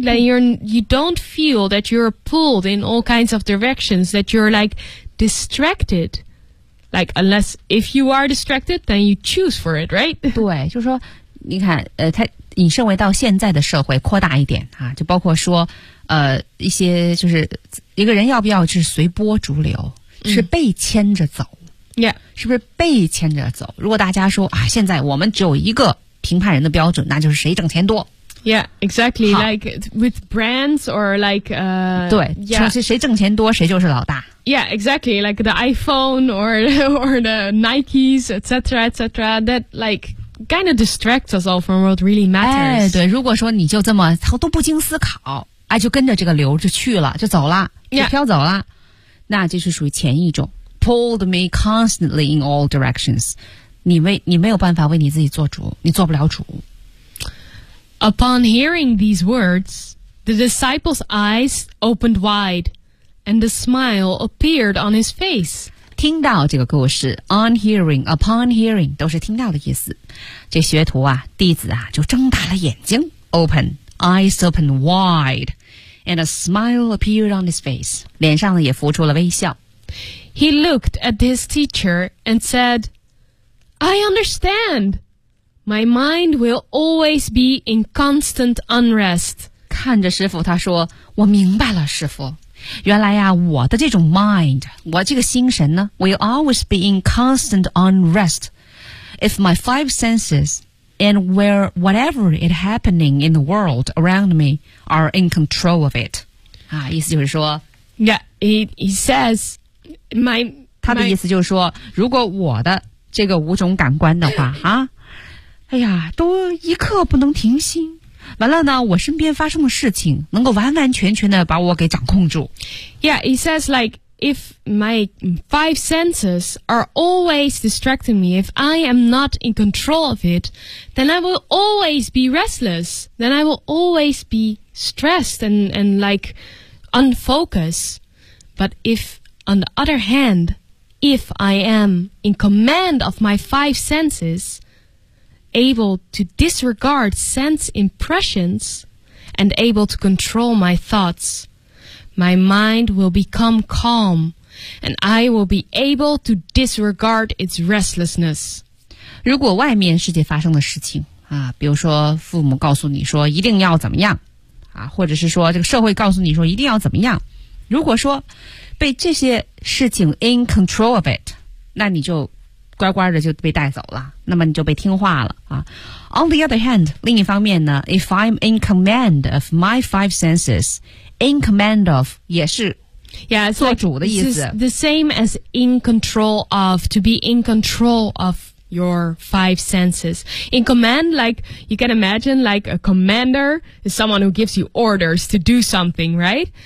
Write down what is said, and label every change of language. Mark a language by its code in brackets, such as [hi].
[en] Like you don't feel that you're pulled in all kinds of directions, that you're like distracted. Like, unless if you are distracted, then you choose for it, right? [zh] 对，就是说，你看，它引申为到现在的社会扩大一点啊，就包括说，一些就是一个人要不要是随波逐流，是被牵着走、 [en] Yeah. [zh] 是不是被牵着走？如果大家说啊，现在我们只有一个评判人的标准，那就是谁挣钱多。 [en] Yeah, exactly. Like with brands or like, [zh] 对，就是谁挣钱多，谁就是老大。 [en] Yeah, exactly. Like the iPhone or the Nikes, etc. That like kind of distracts us all from what really matters. [zh] 哎，对，如果说你就这么都不经思考，哎，就跟着这个流就去了，就走了，就飘走了， [en] yeah. [zh] 那就是属于前一种 [en] pulled me constantly in all directions. [zh] 你没有办法为你自己做主，你做不了主。 [en] Upon hearing these words, the disciple's eyes opened wide, and a smile appeared on his face. [zh] 听到这个故事 [en] on hearing, upon hearing, [zh] 都是听到的意思。这学徒啊，弟子啊，就睁大了眼睛 [en] open, eyes opened wide, and a smile appeared on his face. [zh] 脸上呢也浮出了微笑。 [en] He looked at his teacher and said, I understand. My mind will always be in constant unrest. [zh] 看着师父他说我明白了师父。原来呀我的这种 mind, 我这个心神呢 [en] will always be in constant unrest. If my five senses and where whatever is happening in the world around me are in control of it. [zh] 啊意思就是说 [en] Yeah, he says, [zh] 他的意思就是说如果我的这个五种感官的话啊哎呀都一刻不能停心。完了呢我身边发生的事情能够完完全全的把我给掌控住。 [en] Yeah, he says like, if my five senses are always distracting me, if I am not in control of it, then I will always be restless, then I will always be stressed and like, unfocused. But if, on the other hand, if I am in command of my five senses,able to disregard sense impressions and able to control my thoughts. My mind will become calm and I will be able to disregard its restlessness. [zh] 如果外面世界发生的事情啊，比如说父母告诉你说一定要怎么样啊，或者是说这个社会告诉你说一定要怎么样，如果说被这些事情 [en] in control of it, [zh] 那你就乖乖的就被带走了，那么你就被听话了啊。 [en] On the other hand, [zh] 另一方面呢 [en] ，If I'm in command of my five senses, in command of [zh] 也是 [en] Yeah, it's [zh] 做主的意思 [en] the same as in control of, to be in control of your five senses. In command, like, you can imagine, like, a commander is someone who gives you orders to do something, right?